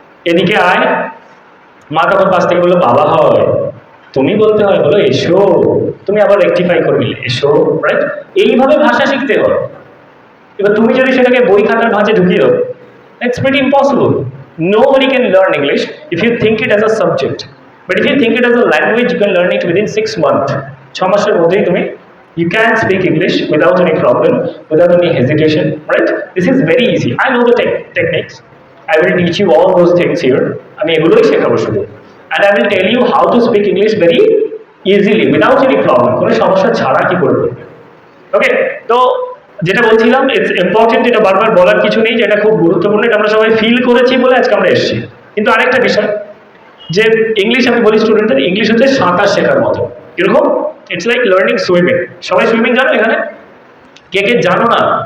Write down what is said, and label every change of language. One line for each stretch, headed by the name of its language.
Bangla: এদিকে আয়, মা তখন পাশ থেকে বললো বাবা হয়, তুমি বলতে হয়, বলো এসো, তুমি আবার রেকটিফাই করে নিলে এসো, রাইট? এইভাবে ভাষা শিখতে হয়। এবার তুমি যদি সেটাকে বই খাতার ভাঁজে ঢুকিয়ে দাও,
English: it's pretty impossible. Nobody can learn English if you think it as a subject. But if you think it as a language, you can learn it within 6 months.
Bangla: 6 মাসের মধ্যেই তুমি
English: you can speak English without any problem, without any hesitation, right? This is very easy. I know the techniques. I will teach you all those things here.
Bangla: আমি এগুলোই শেখাবো শুধু।
English: And I will tell you how to speak English very easily, without any problem.
Bangla: কোনো সমস্যা ছাড়া কি করে বলবে। ওকে, তো যেটা বলছিলাম,
English: it's important,
Bangla: এটা বারবার বলার কিছু নেই, যেটা খুব গুরুত্বপূর্ণ, এটা আমরা সবাই ফিল করেছি বলে আজকে আমরা এসেছি। কিন্তু আরেকটা বিষয়, যে ইংলিশ আমি বলি স্টুডেন্টদের, ইংলিশ হচ্ছে সাঁতার শেখার মতো। কিরকম?
English: It's like learning swimming.
Bangla: সবাই সুইমিং জানো এখানে? কে কে জানো না?